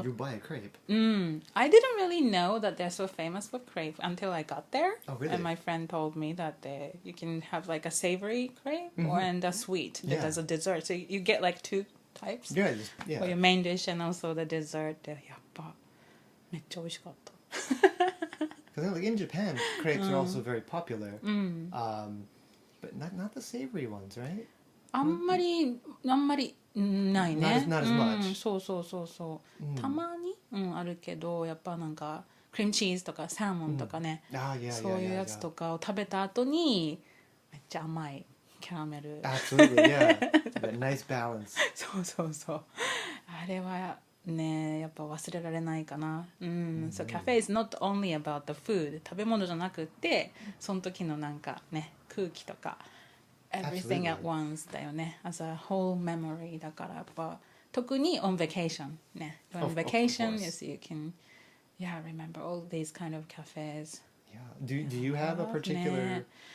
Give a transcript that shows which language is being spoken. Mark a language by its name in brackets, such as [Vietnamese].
[English] You buy a crepe. I didn't really know that they're so famous for crepe until I got there. Oh, really? And my friend told me that you can have like a savory crepe and a sweet that Yeah. as a dessert. So you get like two types Yeah, yeah. for your main dish and also the dessert. [Japanese] やっぱめっちゃ美味しかった。 [English] Because like in Japan, crepes are also very popular. But not the savory ones, right? [Japanese] あんまりないね。 [English] Not as much. [Japanese] そう。たまに、あるけど、やっぱなんかクリームチーズとかサーモンとかね、 [English] yeah, [Japanese] そういうやつとかを食べた後にめっちゃ甘いキャラメル。 [English] Absolutely, yeah. That nice balance. [Japanese] そう。あれはね、やっぱ忘れられないかな。 [English] So cafe is not only about the food. [Japanese] 食べ物じゃなくて、その時のなんかね、空気とか。 [English] Everything at once [Japanese] だよね。 [English] As a whole memory [Japanese] だからやっぱ特に [English] on vacation [Japanese] ね。 [English] On vacation, yes, you can remember all these kind of cafes. Yeah. Do you have a particular